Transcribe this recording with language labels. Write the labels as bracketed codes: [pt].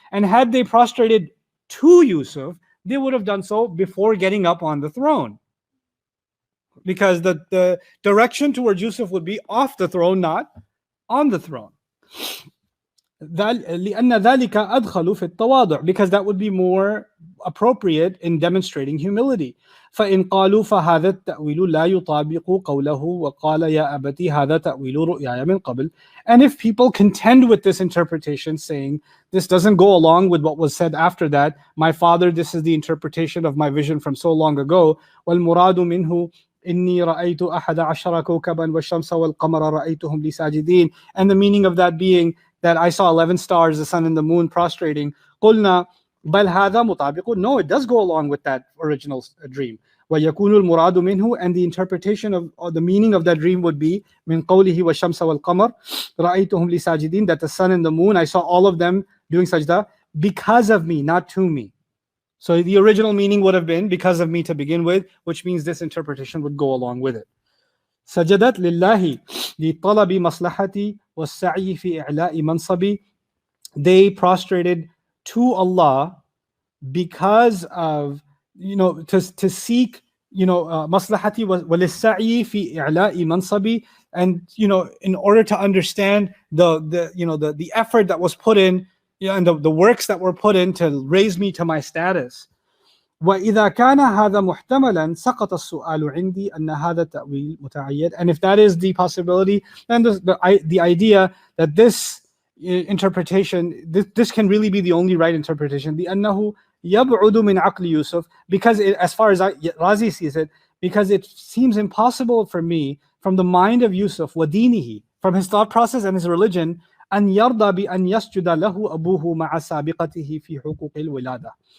[en] And had they prostrated to Yusuf, they would have done so before getting up on the throne. Because the direction towards Yusuf would be off the throne, not on the throne. [ar] لأن ذلك أدخل في التواضع, [en] because that would be more appropriate in demonstrating humility. [ar] فإن قالوا فهذا التأويل لا يطابق قوله وقال يا أبتي هذا تأويل رؤياي من قبل. [en] And if people contend with this interpretation, saying this doesn't go along with what was said after that, my father, this is the interpretation of my vision from so long ago, [ar] والمراد منه إني رأيت أحد عشر كوكبا والشمس والقمر رأيتهم لي ساجدين. [en] And the meaning of that being that I saw 11 stars, the sun and the moon prostrating. [ar] قلنا بل هذا مطابق. [en] No, it does go along with that original dream. [ar] ويكون المراد منه, [en] and the interpretation of, or the meaning of that dream would be [ar] من قوله والشمس والقمر رأيتهم لي ساجدين, [en] that the sun and the moon, I saw all of them doing sajda because of me, not to me. So the original meaning would have been because of me to begin with, which means this interpretation would go along with it. [ar] سجدت لله لطلب مصلحتي والسعي في إعلاء منصبي. [en] They prostrated to Allah because of, to seek, maslahati [ar] وللسعي في إعلاء منصبي, [en] and in order to understand the effort that was put in, and the works that were put in to raise me to my status. [ar] وإذا كان هذا محتملا سقط السؤال عندي أن هذا التأويل متعيد. [en] And if that is the possibility, then the idea that this interpretation, this can really be the only right interpretation. [ar] لأنه يبعد من عقل يوسف, [en] because as far as Razi sees it, because it seems impossible for me, from the mind of Yusuf, ودينه, from his thought process and his religion, [ar] أن يرضى بأن يسجد له أبوه مع سابقته في حقوق الولادة